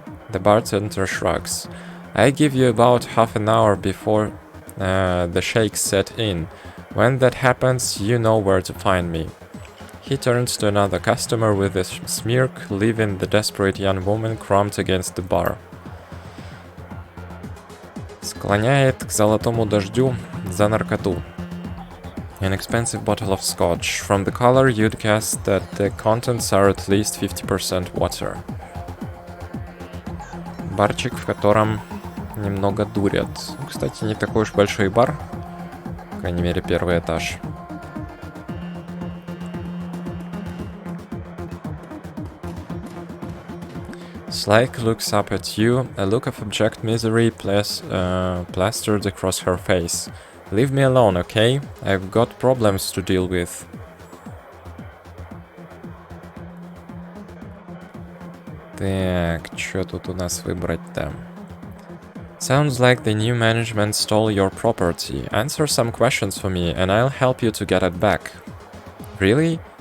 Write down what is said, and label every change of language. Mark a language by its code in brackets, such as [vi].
[en] The bartender shrugs. I give you about half an hour before the shakes set in. When that happens, you know where to find me. He turns to another customer with a smirk, leaving the desperate young woman crumped against the bar. [ru] Склоняет к золотому дождю за наркоту. [en] An expensive bottle of scotch. From the color, you'd guess that the contents are at least 50% water. [ru] Барчик, в котором немного дурят. Кстати, не такой уж большой бар. По крайней мере, первый этаж. [en] Slike looks up at you, a look of abject misery plastered across her face. Leave me alone, okay? I've got problems to deal with. [ru] Так, что тут у нас выбрать-то? [en] Sounds like the new management stole your property. Answer some questions for me and I'll help you to get it back. Really?